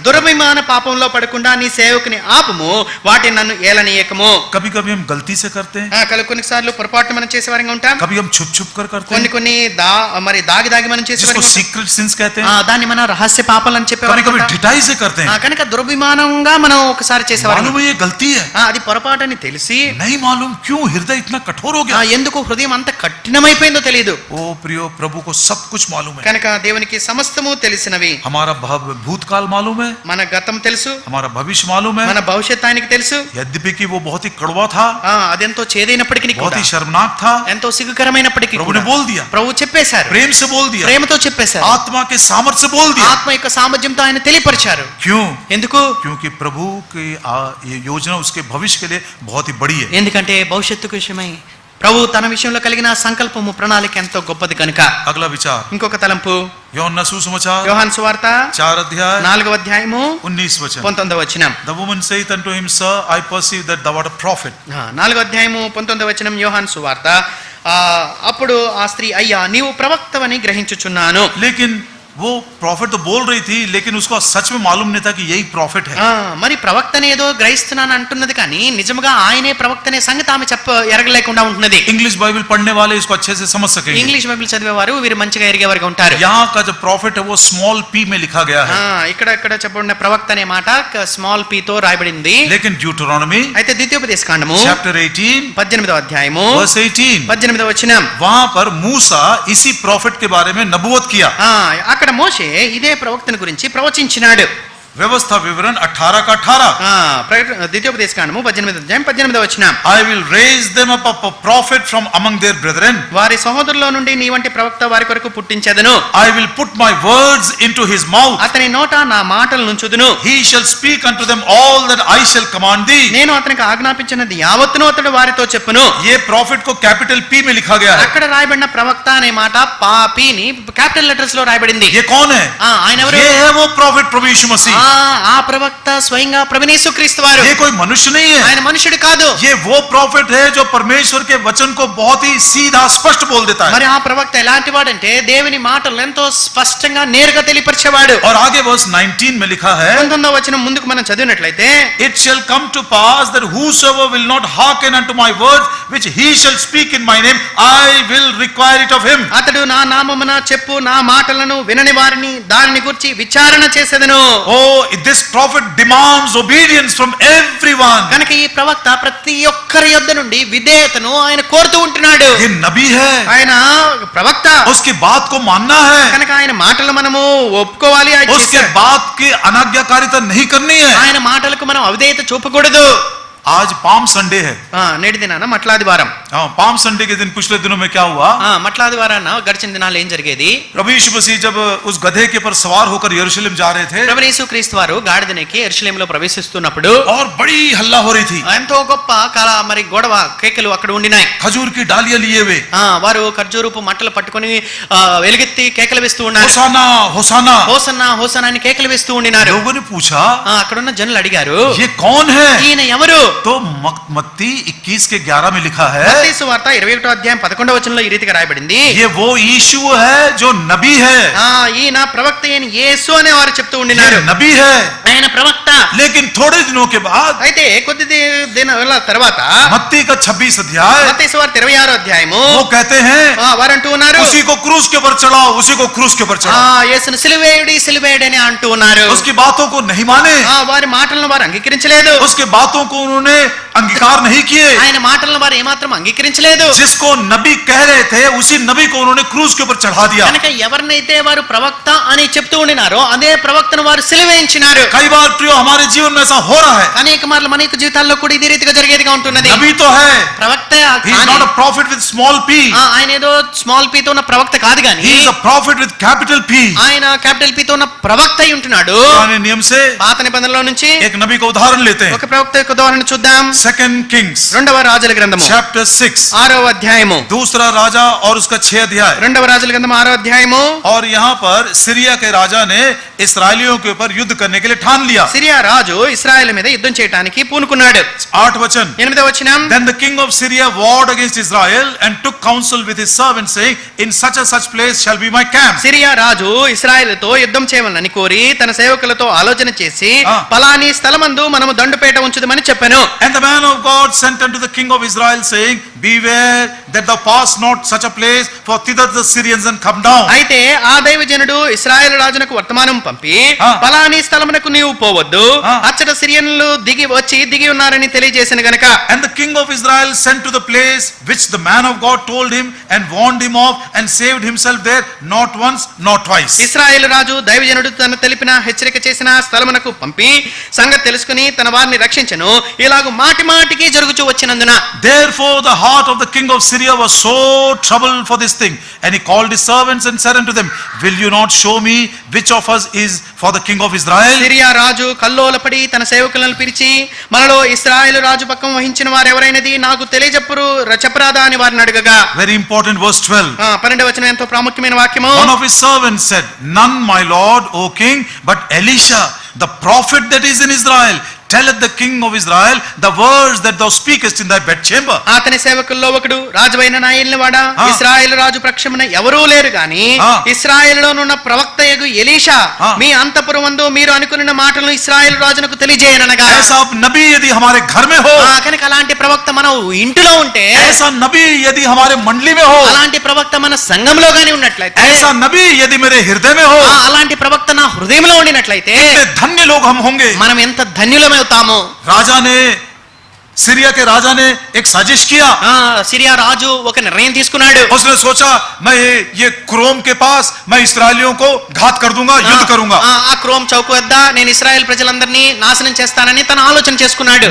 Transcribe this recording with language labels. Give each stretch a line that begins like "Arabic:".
Telugu: దురభిమాన పాపంలో పడకుండా నీ సేవకుని ఆపుము, వాటిని నన్ను ఏలనీయకము.
Hindi: कभी कभी हम गलती से करते हैं,
Telugu: కొన్నిసార్లు పొరపాటు మనం చేసేవారంగా ఉంటాం.
Hindi: कभी हम छुप छुप कर करते हैं,
Telugu: కొన్ని మరి దాగి మనం
Hindi: जिसको
Telugu: చేసేవారంగా ఉంటాం.
Hindi: सीक्रेट सिंस कहते हैं.
Telugu: దాన్ని మనం రహస్య పాపాలు అని
Hindi: कभी
Telugu: చెప్పేవారు.
Hindi: कभी ढिठाई से करते हैं.
Telugu: కనుక దురభిమానంగా మనం ఒకసారి చేసేవారు.
Hindi: मालूम है ये गलती है,
Telugu: అది పొరపాటు అని తెలిసి
Hindi: नहीं मालूम क्यों हृदय इतना कठोर हो गया.
Telugu: ఎందుకు హృదయం అంత కఠినమైపోయిందో తెలియదు.
Hindi: ओ प्रियो, प्रभु को सब कुछ मालूम है.
Telugu: కనుక దేవునికి సమస్తము తెలిసినవి.
Hindi: हमारा भूतकाल मालूम है,
Telugu: మన గతం తెలుసు,
Hindi: हमारा भविष्य मालूम है.
Telugu: మన భవిష్యత్తు ఆయనకి తెలుసు.
Hindi: यद्यपि कि वो बहुत ही कड़वा था,
Telugu: అదెంతో చేదైనప్పటికీ
Hindi: बहुत
Telugu: కూడా,
Hindi: ही शर्मनाक था,
Telugu: ఎంతో సిగ్గుకరమైనప్పటికీ
Hindi: प्रभु
Telugu: కూడా
Hindi: ने बोल दिया,
Telugu: ప్రభు చెప్పేశారు.
Hindi: प्रेम से बोल दिया,
Telugu: ప్రేమతో చెప్పేశారు.
Hindi: आत्मा के सामर्थ्य से बोल दिया.
Telugu: ఆత్మ యొక్క సామర్థ్యంతో ఆయన తెలియపరిచారు.
Hindi: क्यों?
Telugu: ఎందుకు?
Hindi: क्योंकि प्रभु की ये योजना उसके भविष्य के लिए बहुत ही बड़ी है.
Telugu: ఎందుకంటే భవిష్యత్తు విషయమై ప్రభు తన విషయంలో కలిగిన సంకల్పము ప్రణాళిక ఎంతో గొప్పది కనుక.
Hindi: अगला विचार,
Telugu: ఇంకొక తలంపు.
Hindi: యోహన్నా సుసమాచాर
Telugu: యోహాను సువార్త
Hindi: 4 अध्याय
Telugu: 4వ అధ్యాయము
Hindi: 19 वचन.
Telugu: 19వ వచనం.
English: The woman saith unto him, Sir, I perceive that thou art a prophet.
Telugu: 4వ అధ్యాయము 19వ వచనం యోహాను సువార్త. అప్పుడు ఆ స్త్రీ, అయ్యా నీవు ప్రవక్తవని గ్రహించుచున్నాను.
Hindi: लेकिन वो प्रॉफिट तो बोल रही थी, लेकिन उसको सच में मालूम नहीं था कि यही प्रॉफिट है.
Telugu: మరి ప్రవక్తనే ఏదో గ్రహిస్తున్నాను అంటున్నది కానీ నిజంగా ఆయనే ప్రవక్తనే సంగతి ఆమె ఎరగలేకుండా ఉంటున్నది.
Hindi: इंग्लिश बाइबल पढ़ने वाले इसको अच्छे से समझ सकेंगे.
Telugu: ఇంగ్లీష్ బైబిల్ చదివేవారు వీరు మంచిగా ఎరిగేవారుగా ఉంటారు.
Hindi: यहाँ का जो प्रॉफिट है वो स्मॉल p में लिखा गया है.
Telugu: ఇక్కడ చెప్పబడిన ప్రవక్త అనే మాట స్మాల్ p తో రాయబడింది.
Hindi: लेकिन ड्यूटरोनॉमी
Telugu: అయితే ద్వితీయోపదేశ కాండము
Hindi: चैप्टर 18
Telugu: 18వ అధ్యాయము
Hindi: वर्स 18,
Telugu: 18వ వచనం.
Hindi: वहां पर मूसा इसी प्रॉफिट के बारे में नबूवत किया.
Telugu: అక్కడ మోషే ఇదే ప్రవక్తను గురించి ప్రవచించినాడు.
Hindi: व्यवस्था विवरण 18 का 18.
Telugu: ద్వితీయోపదేశ కాండము 18వ అధ్యాయం 18వ వచనం.
English: I will raise them up a prophet from among their brethren.
Telugu: వారి సహోదరుల నుండి నీ వంటి ప్రవక్త వారి కొరకు పుట్టించెదను.
English: I will put my words into his mouth.
Telugu: అతని నోట నా మాటలు నుంచుదును.
English: He shall speak unto them all that I shall command thee.
Telugu: నేను అతనికి ఆజ్ఞాపించినది యావత్తును అతడు వారితో చెప్పును.
Hindi: ये प्रॉफिट को कैपिटल P में लिखा गया है.
Telugu: అక్కడ రాయబడిన ప్రవక్త అనే మాట పాపిని క్యాపిటల్ లెటర్స్ లో రాయబడింది.
Hindi: ये कौन है?
Telugu: ఆయన ఎవరు?
Hindi: ये है वो प्रॉफिट प्रभु यीशु मसीह.
Telugu: ఆ ప్రవక్త స్వయంగా ప్రభువైన యేసుక్రీస్తు వారు.
Hindi: ये कोई मनुष्य नहीं है.
Telugu: ఆయన మనుషుడు కాదు.
Hindi: ये वो प्रॉफिट है जो परमेश्वर के वचन को बहुत ही सीधा स्पष्ट बोल देता है.
Telugu: మరి ఆ ప్రవక్త ఎలాంటి వాడంటే దేవుని మాటలు ఎంతో స్పష్టంగా నేరుగా తెలియపరిచేవాడు.
Hindi: और आगे वर्स 19 में लिखा है,
Telugu: 19వ వచనం ముందుకు మనం చదివినట్లయితే,
English: It shall come to pass that whosoever will not hearken unto my words which he shall speak in my name, I will require it of him.
Telugu: అతడు నా నామమున చెప్పు నా మాటలను వినని వారిని దానిని గురించి విచారణ చేసేదను.
English: Oh, this prophet demands obedience from everyone.
Telugu: కనుక ఈ ప్రవక్త ప్రతి ఒక్కరి యొద్ద నుండి విధేయతను ఆయన కోరుతూ ఉంటున్నాడు.
Hindi: ये नबी है,
Telugu: ఆయన ప్రవక్త.
Hindi: उसकी बात को मानना है,
Telugu: కనుక ఆయన మాటలు మనము ఒప్పుకోవాలి.
Hindi: उसके बात की अनाज्ञाकारिता नहीं करनी है.
Telugu: ఆయన మాటలకు మనం అవిధేయత చూపకూడదు.
Hindi: आज पाम संडे है.
Telugu: నేటి దినాన మట్లాదివారం.
Hindi: पाम संडे के दिन पिछले दिनों में क्या हुआ?
Telugu: మట్లాదివారాన గడిచిన దినాలు ఏం జరిగేది?
Hindi: प्रभु यीशु मसीह जब उस गधे के पर सवार होकर यरूशलेम जा रहे थे,
Telugu: ప్రభువైన యేసుక్రీస్తు వారు గాడిదనికి యెరూషలేములో ప్రవేశిస్తున్నప్పుడు
Hindi: और बड़ी हल्ला हो रही थी.
Telugu: ఎంతో గొప్ప మరి గొడవ కేకలు అక్కడ ఉండినాయి.
Hindi: खजूर की डालियां लिए हुए,
Telugu: వారు ఖర్జూరపు మట్టలు పట్టుకొని వెలుగెత్తి కేకలు వేస్తూ ఉన్నారు.
Hindi: होसाना होसाना,
Telugu: హోసన్నా హోసన్నా అని కేకలు వేస్తూ ఉండినారు.
Hindi: लोगों ने पूछा,
Telugu: అక్కడున్న జనులు అడిగారు,
Hindi: ये कौन है?
Telugu: ఈయన ఎవరు?
Hindi: तो मत्ती 21 के 11 में लिखा है,
Telugu: మత్తయి సువార్త 21వ అధ్యాయం 11వ వచనంలో ఈ రీతిగా రాయబడింది,
Hindi: ये वो यीशु है जो नबी है,
Telugu: ఈయన ప్రవక్త అయిన యేసు అనే వారు చెప్తూ ఉండినారు.
Hindi: ये नबी है.
Telugu: ఆయన ప్రవక్త.
Hindi: लेकिन थोड़े दिनों के बाद
Telugu: అయితే కొద్ది దినాల తర్వాత
Hindi: मत्ती का 26 अध्याय
Telugu: మత్తయి సువార్త 26వ అధ్యాయము
Hindi: वो कहते हैं,
Telugu: వారు అంటూ ఉన్నారు,
Hindi: उसी को क्रूस के ऊपर चढ़ाओ, उसी को क्रूस के ऊपर चढ़ाओ.
Telugu: యేసును సిలువేయుడి సిలువేయుడి అని అంటూ ఉన్నారు.
Hindi: उसकी बातों को नहीं माने,
Telugu: వారి మాటలను వారు అంగీకరించలేదు.
Hindi: उसके बातों को उन्होंने अंगीकार नहीं किए.
Telugu: ఆయన మాటలను వారు ఏమాత్రం అంగీకరించలేదు.
Hindi: जिसको नबी कह रहे थे उसी नबी को उन्होंने क्रूस के ऊपर चढ़ा दिया.
Telugu: కనుక ఎవరినైతే వారు ప్రవక్త అని చెప్తూ ఉండినారో అదే ప్రవక్తను వారు సిలువేయించినారు.
Hindi: कई बार प्रियो हमारे जीवन में ऐसा हो रहा है.
Telugu: అనేక మార్లు మన యొక్క జీవితాల్లో కూడా ఇదే రీతిగా జరిగేదిగా ఉంటున్నది.
Hindi: नबी तो है,
Telugu: ప్రవక్త
English: he is not a prophet with small p,
Telugu: ఆయన ఏదో స్మాల్ పి తో ఉన్న ప్రవక్త కాదు గాని
English: he is a prophet with capital P.
Telugu: ఆయన క్యాపిటల్ పి తో ఉన్న ప్రవక్త అయి ఉంటున్నాడు.
Hindi: पुराने नियम से
Telugu: పాత నిబంధనలో నుంచి
Hindi: एक नबी का उदाहरण लेते हैं.
Telugu: ఒక ప్రవక్త యొక్క ఉదాహరణ చూద్దాం.
English: 2 Kings
Telugu: రెండవ రాజుల గ్రంథము
English: chapter 6,
Telugu: 6వ అధ్యాయము.
Hindi: दूसरा राजा और उसका 6 अध्याय.
Telugu: రెండవ రాజుల గ్రంథము 6వ అధ్యాయము.
Hindi: और यहाँ पर सीरिया के राजा ने इस्राएलियों के ऊपर युद्ध करने के लिए ठान लिया.
Telugu: సిరియా రాజు ఇశ్రాయేలు మీద యుద్ధం చేయడానికి పూనుకున్నాడు.
Hindi: 8 वचन.
Telugu: 8వ వచనం.
English: Then the king of Syria warred against Israel and took counsel with his servants, saying, in such a such place shall be my camp.
Telugu: Syria రాజు ఇశ్రాయేలుతో యుద్ధం చేయవాలని కోరి తన సేవకులతో ఆలోచన చేసి పలాని స్థలమందు మనము దండుపేట ఉంచుదామని చెప్పాను.
English: And the man of God sent unto the king of Israel, saying, beware that thou pass not such a place, for thither the Syrians and come down.
Telugu: అయితే ఆ దైవజనుడు ఇశ్రాయేలు రాజునకు వర్తమానం పంపి పలాని స్థలమునకు నీవు పోవద్దు, అచ్చట సిరియన్లు దిగి ఉన్నారని తెలియజేసిన గనక.
English: And the king of Israel sent to the place which the man of God told him and warned him of, and saved himself there not once nor twice.
Telugu: ఇశ్రాయేలు రాజు దైవజనుడు తన తెలిపిన హెచ్చరిక చేసిన స్థలమునకు పంపి సంగతి తెలుసుకుని తన వారిని రక్షించెను. ఇలాగ మాటి మాటికి జరుగుచూ వచ్చినందున
English: Therefore the heart of the king of Syria was so troubled for this thing, and he called his servants and said unto them, will you not show me which of us is for the king of Israel?
Telugu: Syria రాజు కల్లోలపడి తన సేవకులను పిలిచి, మనలో ఇశ్రాయేలు రాజు పక్కం వహించిన వారు ఎవరైనది నాకు చెప్పరాదా అని వారిని అడగగా.
English: Very important verse 12.
Telugu: 12వ వచనం ఎంతో ప్రాముఖ్యమైన వాక్యము.
English: One of his servants said, none, my lord, O king, but Elisha, the prophet that is in Israel, telleth the king of Israel the words that thou speakest in thy bedchamber.
Telugu: అతని సేవకుల్లో ఒకడు, రాజువైన నా యేలినవాడా, ఇశ్రాయేలు రాజు పక్షమున ఎవరూ లేరు గాని ఇశ్రాయేలులోనున్న ప్రవక్తయగు Elisha మీ అంతఃపురమందు మీరు అనుకున్న మాటలను ఇశ్రాయేలు రాజునకు తెలియజేయనగా.
Hindi: ऐसा नबी यदि हमारे घर में हो,
Telugu: కనుక అలాంటి ప్రవక్త మన ఇంటిలో ఉంటే,
Hindi: ऐसा नबी यदि हमारे मंडली में हो,
Telugu: అలాంటి ప్రవక్త మన సంఘంలో గాని ఉన్నట్లయితే,
Hindi: ऐसा नबी यदि मेरे हृदय में हो,
Telugu: అలాంటి ప్రవక్త నా హృదయంలో ఉండినట్లయితే
Hindi: धन्य लोग हम होंगे.
Telugu: మనం ఎంత ధన్యులమవుతాము.
Hindi: राजा ने, सीरिया के राजा ने एक साजिश किया.
Telugu: సిరియా రాజు ఒక నిర్ణయం తీసుకున్నాడు.
Hindi: उसने सोचा, मैं ये क्रोम के पास मैं इस्राएलियों को घात कर दूंगा, युद्ध करूंगा.
Telugu: ఆ క్రోమ్ చౌక్ వద్ద నేను ఇశ్రాయేల్ ప్రజలందరినీ నాశనం చేస్తానని తన ఆలోచన చేసుకున్నాడు.